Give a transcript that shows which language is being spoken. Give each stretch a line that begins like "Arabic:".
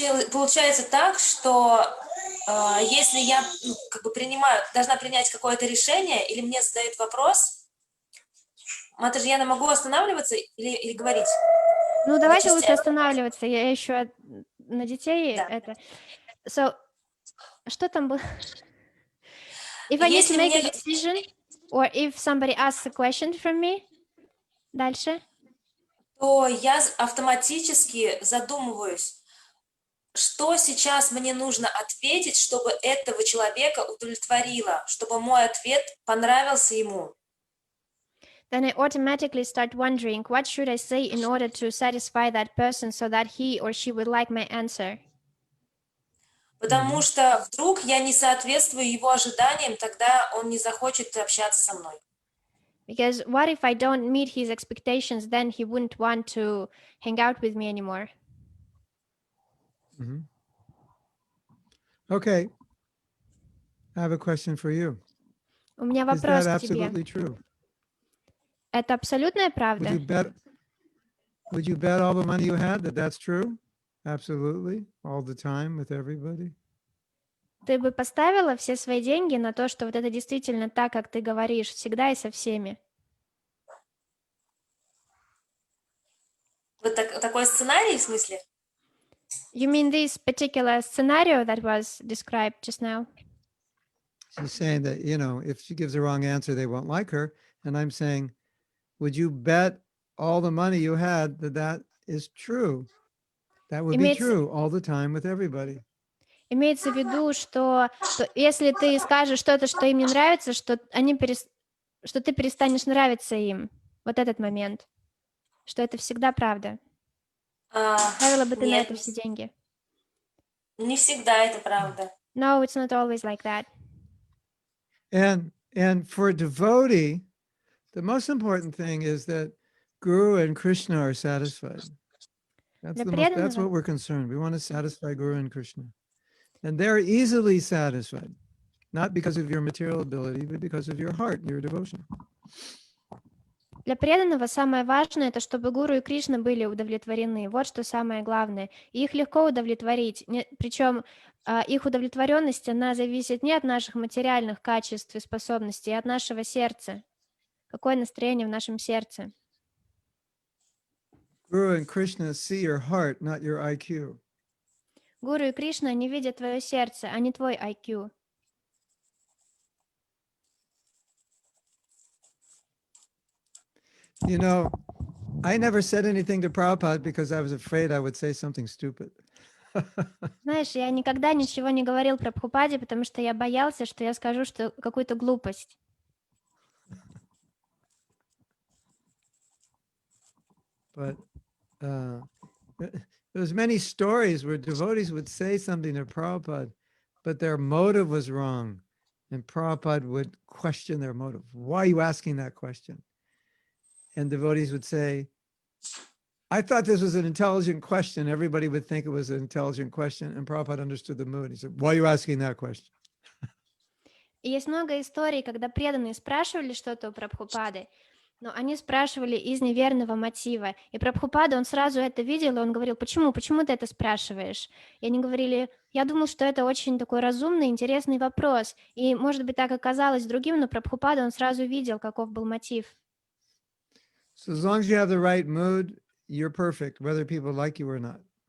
Russian: Получается так, что если я должна принять какое-то решение, или мне задают вопрос, Матаджи, я могу останавливаться или говорить? Ну, давайте лучше останавливаться. Я еще на детей Да. это... So, что там было?
English: If I need to make a decision, or if somebody asks a question from me,
Russian: дальше, то я автоматически задумываюсь, что сейчас мне нужно ответить, чтобы этого человека удовлетворило, чтобы мой ответ понравился ему.
English: then I automatically start wondering, what should I say in order to satisfy that person so that he or she would like my answer?
Russian: Потому что вдруг я не соответствую его ожиданиям, тогда он не захочет общаться со мной.
English: Because what if I don't meet his expectations, then he wouldn't want to hang out with me anymore. Mhm. Okay. I have a question for you.
Russian: У меня
English: Is
Russian: вопрос
English: that
Russian: к тебе.
English: absolutely true?
Russian: Это абсолютная правда?
English: Would you bet all the money you had that that's true? Absolutely, all the time with everybody?
Russian: Ты бы поставила все свои деньги на то, что вот это действительно так, как ты говоришь, всегда и со всеми? Вот такой сценарий, в смысле?
English: You mean this particular scenario that was described just now? She's saying that, if she gives the wrong answer, they won't like her. And I'm saying, would you bet all the money you had that that is true? That would be true all the time with everybody.
Russian: Имеется в виду, что если ты скажешь что-то, что им не нравится, что ты перестанешь нравиться им. Вот этот момент. Что это всегда правда. Ставила бы ты на это все деньги? Не всегда это правда.
English: No, it's not always like that. And for a devotee, the most important thing is that Guru and Krishna are satisfied. That's what we're concerned. We want to satisfy Guru and Krishna. And they're easily satisfied, not because of your material ability, but because of your heart, your devotion.
Russian: Для преданного самое важное — это чтобы Гуру и Кришна были удовлетворены. Вот что самое главное. И их легко удовлетворить. Причем их удовлетворенность, она зависит не от наших материальных качеств и способностей, а от нашего сердца. Какое настроение в нашем сердце?
English: Guru and Krishna see your heart, not your IQ.
Russian: Гуру и Кришна, они видят твое сердце, а не твой IQ.
English: I never said anything to Prabhupada because I was afraid I would say something stupid.
Russian: Знаешь, я никогда ничего не говорил про Прабхупаде, потому что я боялся, что я скажу какую-то глупость.
English: But there's many stories where devotees would say something to Prabhupada, but their motive was wrong. And Prabhupada would question their motive. Why are you asking that question? And devotees would say, I thought this was an intelligent question. Everybody would think it was an intelligent question. And Prabhupada understood the mood. He said, why are you asking that question?
Russian: И есть много историй, когда преданные спрашивали что-то у Прабхупады, но они спрашивали из неверного мотива. И Прабхупада, он сразу это видел, и он говорил, почему ты это спрашиваешь? И они говорили, я думал, что это очень такой разумный, интересный вопрос. И, может быть, так оказалось другим, но Прабхупада, он сразу видел, каков был мотив.
English: So as long as you have the right mood, you're perfect, whether people like you or not.